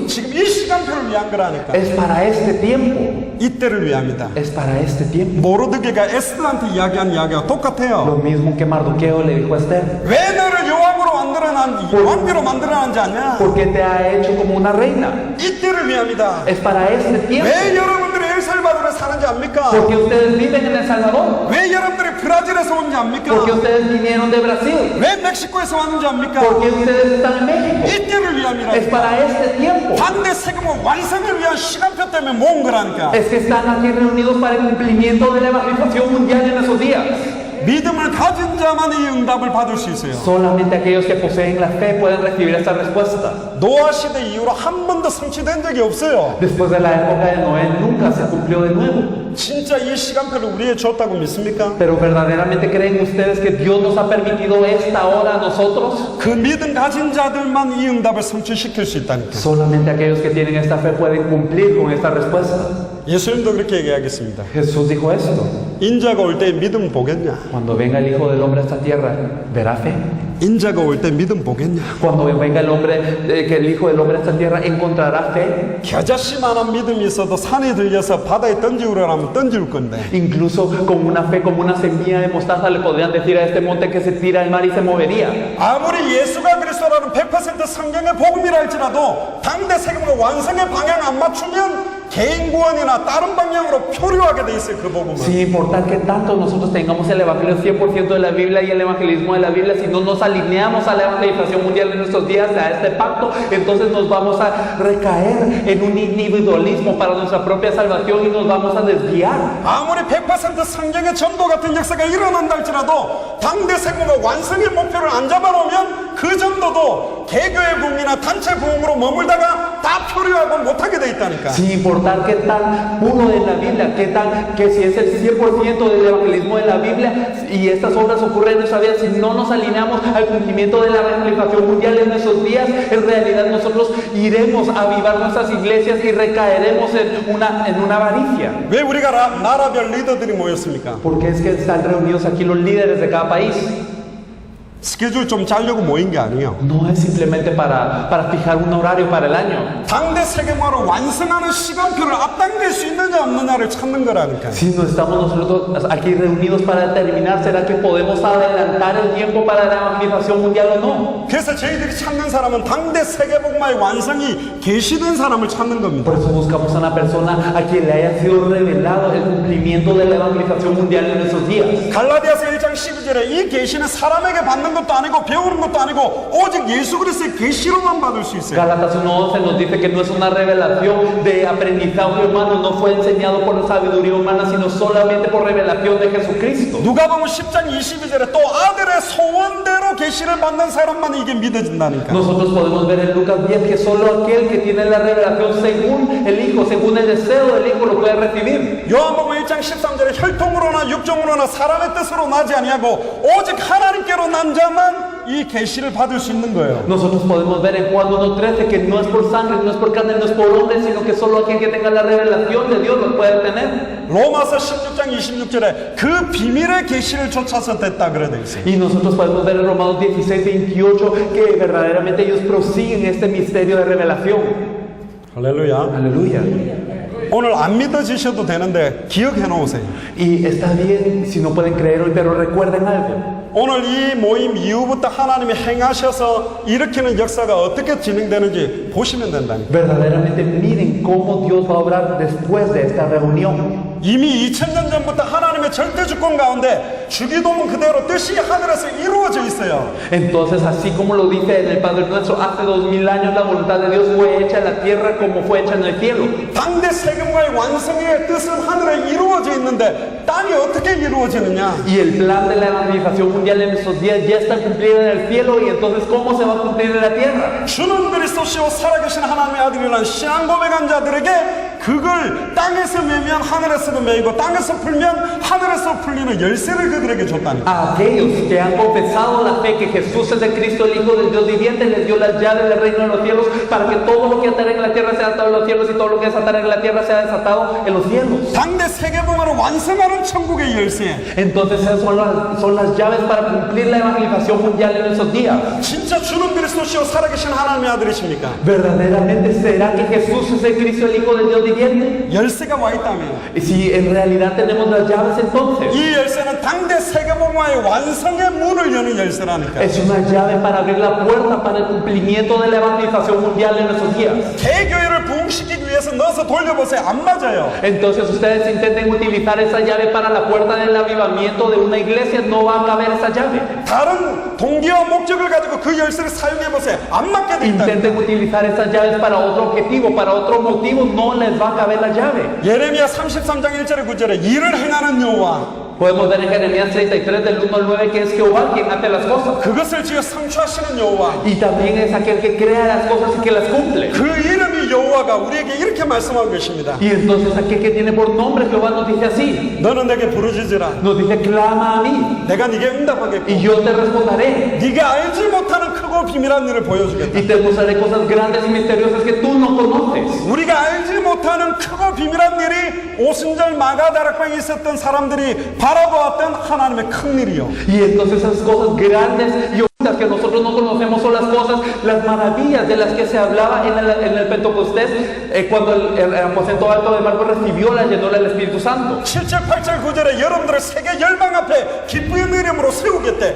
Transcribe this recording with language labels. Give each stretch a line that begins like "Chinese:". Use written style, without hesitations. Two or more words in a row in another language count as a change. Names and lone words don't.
Korean: 지금 이 시간표를 위한 거라니까.
Spanish: Es para este tiempo.
Korean: 이때를 위함이다.
Spanish: Es para este tiempo.
Korean: 모르드게가 에스더한테 이야기한 이야기와 똑같아요.
Spanish: Lo mismo que Mardoqueo le dijo a Esther.
Korean: 왜 너를 여왕으로 왕비로 만들어놨는지 아냐?
Spanish: Porque te ha hecho como una reina.
Korean: 이때를 위함이다.
Spanish: Es para este tiempo.
Korean: 왜 여러분들이 엘살바도르에 사는지 압니까?
Spanish: Porque ustedes viven en El Salvador.
Korean: 왜 여러분들이 브라질에서 온지 압니까?
Spanish: Porque ustedes vinieron de Brasil.
Korean: 왜 멕시코에서 왔는지 압니까?
Spanish: Porque ustedes están en México.
Korean: 이때를 위함이라.
Spanish: Es para este tiempo.
Korean: 당대 세금은 완성을 위한 시간표 때문에 모은 거라니까.
Spanish: Es que están aquí reunidos para el cumplimiento de la evangelización mundial en esos días.
Korean: 믿음을 가진 자만 이 응답을 받을 수 있어요.
Spanish: Solamente aquellos que poseen la fe pueden recibir esta respuesta.
Korean: 노아 시대 이후로 한 번도 성취된 적이 없어요.
Spanish: Después de la época de Noé nunca se cumplió de nuevo.
Korean: 진짜 이 시간표를 우리에게 줬다고 믿습니까?
Spanish: Pero verdaderamente creen ustedes que Dios nos ha permitido esta hora a nosotros?
Korean: 그 믿음 가진 자들만 이 응답을 성취시킬 수 있다니까.
Spanish: Solamente aquellos que tienen esta fe pueden cumplir con esta respuesta.
Korean: 예수님도 그렇게 얘기하겠습니다.
Spanish: Jesús dijo esto.
Korean: 인자가 올 때 믿음 보겠냐?
Spanish: Cuando venga el Hijo del Hombre a esta tierra, ¿verá fe?
Korean: 인자가 올 때 믿음 보겠냐?
Spanish: Cuando venga el hombre, que el Hijo del Hombre a esta tierra, ¿encontrará fe?
Korean: 겨자씨만한 믿음이 있어도 산에 들려서 바다에 던지우라면 던질 건데
Spanish: Incluso con una fe como una semilla de mostaza le podrían decir a este monte que se tira al mar y se movería.
Korean: 아무리 예수가 그리스도라는 100% 성경의 복음이라 할지라도 당대 세금과 완성의 방향 안 맞추면 개인 구원이나 다른 방향으로 표류하게 돼 있어요. 그 복음은.
Spanish: Sin importar que tanto nosotros tengamos el evangelio 100% de la Biblia y el evangelismo de la Biblia, si no nos alineamos a la evangelización mundial en nuestros días, a este pacto, entonces nos vamos a recaer en un individualismo para nuestra propia salvación y nos vamos a desviar.
Korean: 아무리 100% 성경의 전도 같은 역사가 일어난다 할지라도 당대 세금과 완성의 목표를 안 잡아놓으면 그 전도도 개교의 부흥이나 단체 부흥으로 머물다가 다 표류하고 못하게 돼 있다니까.
Spanish: Sin importar qué tan puro es la Biblia, que si es el 100% del evangelismo de la Biblia y estas obras ocurren en nuestra vida, si no nos alineamos al cumplimiento de la evangelización mundial en nuestros días, en realidad nosotros iremos a avivar nuestras iglesias y recaeremos en una avaricia.
Korean: 왜 우리가 나라별 리더들이 모였습니까?
Spanish: Porque es que están reunidos aquí los líderes de cada país.
Korean: 스케줄 좀 짜려고 모인 게 아니에요.
Spanish: No es simplemente para fijar un horario para el año.
Korean: 당대 세계화를 완성하는 시간표를 앞당길 수 있느냐 없느냐 거냐를 찾는 거라니까.
Spanish: Si no estamos nosotros aquí reunidos para determinar, ¿será que podemos adelantar el tiempo para la evangelización mundial o no?
Korean: 그래서 저희들이 찾는 사람은 당대 세계복음화의 완성이 계시된 사람을 찾는 겁니다.
Spanish: Por eso buscamos a una persona a quien le haya sido revelado el cumplimiento de la evangelización mundial en esos días.
Korean: 갈라디아서 1장 12절에 이 계시는 사람에게 받는 것도 아니고 배우는 것도 아니고 오직 예수 그리스도의 계시로만 받을 수 있어요.
Spanish: Gálatas 1:11 nos dice que no es una revelación de aprendizaje humano, no fue enseñado por sabiduría humana, sino solamente por revelación de Jesucristo.
Korean: 누가복음 10장 22절에 또 아들의 소원대로 계시를 받는 사람만 이게 믿어진다니까.
Spanish: Nosotros podemos ver en Lucas 10 que solo aquel que tiene la revelación según el Hijo, según el deseo del Hijo, lo puede recibir.
Korean: 요한복음 1장 13절에 혈통으로나 육종으로나 사람의 뜻으로 나지 아니하고 오직 하나님께로 난 자만 이 계시를 받을 수 있는 거예요.
Spanish: Nosotros podemos ver en Juan 1:13 que no es por sangre, no es por carne, no es por hombre, sino que solo aquel que tenga la revelación de Dios lo puede tener.
Korean: 로마서 16장 26절에 그 비밀의 계시를 쫓아서 됐다 그래 돼 있어요.
Spanish: Y nosotros podemos ver en Romanos 16:28 que verdaderamente ellos prosiguen este misterio de revelación.
Korean: 할렐루야.
Spanish: Aleluya.
Korean: 오늘 안 믿어지셔도 되는데 기억해 놓으세요.
Spanish: Y está bien si no pueden creer hoy, pero recuerden algo.
Korean: 오늘 이 모임 이후부터 하나님이 행하셔서 일으키는 역사가 어떻게 진행되는지 보시면 된다니까.
Spanish: Verdaderamente miren cómo Dios va a obrar después de esta reunión.
Korean: 이미 2000년 전부터 하나님의 절대 주권 가운데 주기도문 그대로 뜻이 하늘에서 이루어져 있어요.
Spanish: Entonces, así como lo dice en el Padre Nuestro, hace 2000 años la voluntad de Dios fue hecha en la tierra como fue hecha en el cielo.
Korean: 당대 세계과의 완성의 뜻은 하늘에 이루어져 있는데 땅이 어떻게 이루어지느냐?
Spanish: Y el plan de la evangelización mundial en esos días ya está cumplido en el cielo, y entonces ¿cómo se va a cumplir en la tierra?
Korean: 주는 그리스도시요 살아계신 하나님의 아들이라는 신앙 고백한 자들에게 그걸 땅에서 매면 하늘에서도 매이고 땅에서 풀면 하늘에서 풀리는 열쇠를 그들에게 줬다니까.
Spanish: A aquellos que han confesado la fe que Jesús es el Cristo, el Hijo del Dios viviente, les dio las llaves del reino de los cielos para que todo lo que atar en la tierra sea atado en los cielos y todo lo que desatar en la tierra sea desatado en los cielos.
Korean: 당대 세계복음을 완성하는 천국의 열쇠.
Spanish: Entonces esas son las llaves para cumplir la evangelización mundial en esos días.
Korean: 진짜 주는 그리스도시요 살아계신 하나님의 아들이십니까?
Spanish: ¿Verdaderamente será que Jesús es el Cristo, el Hijo del Dios viviente?
Korean: 열쇠가 와 있다면
Spanish: Y si en realidad tenemos las llaves, entonces
Korean: 이 열쇠는 당대 세계복음화의 완성의 문을 여는 열쇠라니까.
Spanish: es una llave para abrir la puerta para el cumplimiento de la evangelización mundial en esos días.
Korean: 개교회를 부흥시키기 위해서 넣어서 돌려보세요. 안 맞아요.
Spanish: Entonces ustedes intenten utilizar esa llave para la puerta del avivamiento de una iglesia, no va a caber esa llave.
Korean: 다른 동기와 목적을 가지고 그 열쇠를 사용해보세요. 안 맞게 돼 있다.
Spanish: Intenten utilizar esas llaves para otro objetivo, para otro motivo, no les va a caber la llave.
Korean: 예레미야 33장 1절에 9절에 일을 행하는 여호와
Spanish: Podemos ver en Jeremías 33 del 1 al 9 que es Jehová quien hace las cosas.
Korean: 그것을 지어 성취하시는 여호와
Spanish: Y también es aquel que crea las cosas y que las cumple.
Korean: 그 이름이 여호와가 우리에게 이렇게 말씀하고 계십니다.
Spanish: Y entonces aquel que tiene por nombre Jehová nos dice así.
Korean: 너는 내게 부르짖으라.
Spanish: Nos dice, clama a mí
Korean: 내가 네게 응답하겠고
Spanish: y yo te responderé.
Korean: 네가 알지 못하는 크고 비밀한 일을 보여주겠다.
Spanish: Y te mostraré cosas grandes y misteriosas que tú no conoces.
Korean: 우리가 알지 못하는 크고 비밀한 일이 오순절 마가다락방에 있었던 사람들이 바라보았던 하나님의 큰 일이요.
Spanish: Y entonces esas cosas grandes y ocultas que nosotros no conocemos son las cosas, las maravillas de las que se hablaba en el Pentecostés, cuando el aposento alto de Marcos recibió la llenura del Espíritu Santo.
Korean: 7절, 8절, 9절에 여러분들을 세계 열방 앞에 기쁨의 이름으로 세우겠대.